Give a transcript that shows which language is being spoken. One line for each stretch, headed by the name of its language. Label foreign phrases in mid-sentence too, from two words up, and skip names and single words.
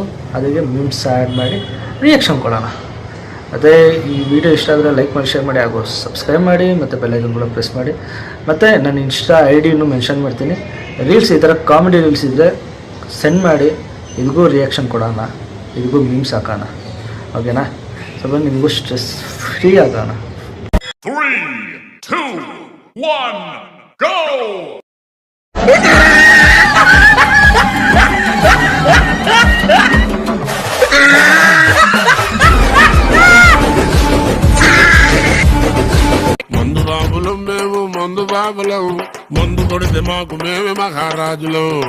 Kannada: ಅದಕ್ಕೆ ಮೀಮ್ಸ್ ಆ್ಯಡ್ ಮಾಡಿ ರಿಯಾಕ್ಷನ್ ಕೊಡೋಣ. ಮತ್ತು ಈ ವಿಡಿಯೋ ಇಷ್ಟ ಆದರೆ ಲೈಕ್ ಮಾಡಿ, ಶೇರ್ ಮಾಡಿ, ಹಾಗೂ ಸಬ್ಸ್ಕ್ರೈಬ್ ಮಾಡಿ, ಮತ್ತು ಬೆಲ್ ಐಕಾನ್ ಕೂಡ ಪ್ರೆಸ್ ಮಾಡಿ. ಮತ್ತು ನನ್ನ ಇನ್ಸ್ಟಾ ID ಮೆನ್ಷನ್ ಮಾಡ್ತೀನಿ. ರೀಲ್ಸ್ ಈ ಥರ ಕಾಮಿಡಿ ರೀಲ್ಸ್ ಇದ್ದರೆ ಸೆಂಡ್ ಮಾಡಿ, ಇದಕ್ಕೂ ರಿಯಾಕ್ಷನ್ ಕೊಡೋಣ, ಇದಕ್ಕೂ ಮೀಮ್ಸ್ ಹಾಕೋಣ. ಓಕೆನಾ? ಸ್ವಲ್ಪ ನಿಮಗೂ ಸ್ಟ್ರೆಸ್ ಫ್ರೀ ಆಗೋಣ. 3, 2, 1,
English: go!
Telugu: మందు బాబులం మేము, మందు బాబులం, మందు కొడితే మాకు మేమే మహారాజులు.